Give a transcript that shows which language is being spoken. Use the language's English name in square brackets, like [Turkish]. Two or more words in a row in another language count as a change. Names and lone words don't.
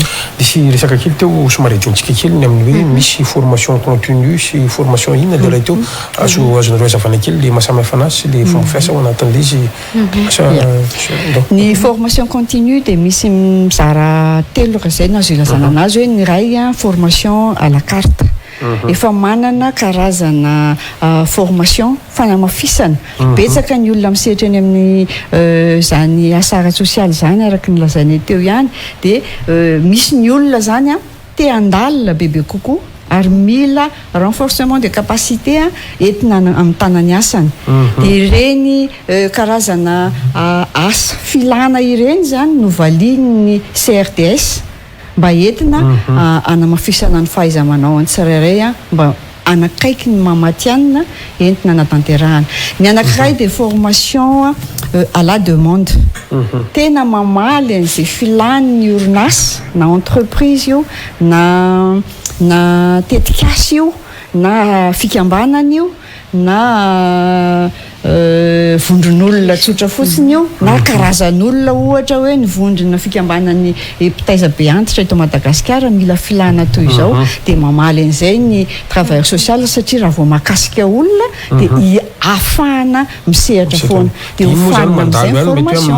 [Malagasy] Misy resaka kely teo somary adiontsika kely ny amin'ny hoe misy [French] formation continue [Malagasy] sy formation inona le raha teo azonareo hazavana kely le mahasamihafa anazy sy le fomba fiasa ao anatin'ilay izy ny [French] formation continue [Malagasy] dia misy mizara telo raha izay no azo ilazana anazy hoe ny ray [French] formation à la carte [Malagasy] efa manana karazana formation fanamafisana betsaka ny olona misehatra eny amin'ny zany asara sosialy zany araka ny lazainy teo ihany dia misy ny olona zany te handalina bebe kokoa ary mila [French] renforcement de capacité [Malagasy] entina amin'ny tanany asany dia ireny karazana asa filana ireny zany no valian'ny CRTS mba entina anamafisana ny fahaiza-manao ny tsirairay mba anakaiky ny mamatianina entina natanterahana. Ny anankiray de [French] formation à la demande [Malagasy] tena mamaly an'izay filan'ny orinasa na entreprise io na tetikasy io na fikambanana io na vondron'olona tsotra fotsiny io na karazan'olona ohatra hoe ny vondrona fikambanany mpitaiza be antitra eto Madagasikara mila filana toy izao dia mamaly an'izay ny [French] travailleur social [Malagasy] satria raha vao mahakasika olona dia ahafahana misehatra foana dia hofanina amin'izay formation